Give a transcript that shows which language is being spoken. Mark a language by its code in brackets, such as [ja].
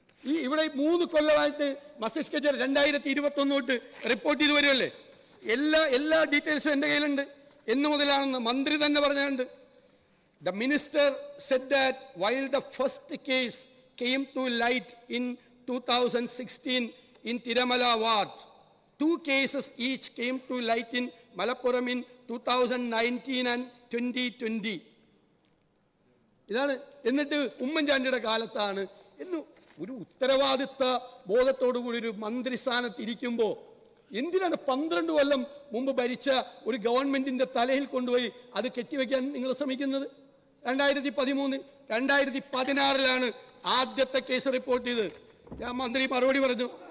[ml] ഈ ഇവിടെ 3 കൊല്ലമായിട്ട് മസ്തിഷ്ക ജ്വരം 2021 തൊട്ട് റിപ്പോർട്ട് ചെയ്ത് വരുമല്ലേ? എല്ലാ ഡീറ്റെയിൽസും എൻ്റെ കയ്യിലുണ്ട്. എന്ന് മുതലാണെന്ന് മന്ത്രി തന്നെ പറഞ്ഞുണ്ട്. [en] The minister said that while the first case came to light in 2016 in Tiramala ward, 2 cases each came to light in Malappuram in 2019 and 2020. [ml] ഇതാണ്. എന്നിട്ട് ഉമ്മൻചാണ്ടിയുടെ കാലത്താണ് എന്ന് ഒരു ഉത്തരവാദിത്വ ബോധത്തോടു കൂടി ഒരു മന്ത്രിസ്ഥാനത്ത് ഇരിക്കുമ്പോൾ എന്തിനാണ് 12 കൊല്ലം മുമ്പ് ഭരിച്ച ഒരു ഗവൺമെന്റിന്റെ തലയിൽ കൊണ്ടുപോയി അത് കെട്ടിവെക്കാൻ നിങ്ങൾ ശ്രമിക്കുന്നത്? 2016 ആദ്യത്തെ കേസ് റിപ്പോർട്ട് ചെയ്ത് മന്ത്രി മറുപടി പറഞ്ഞു.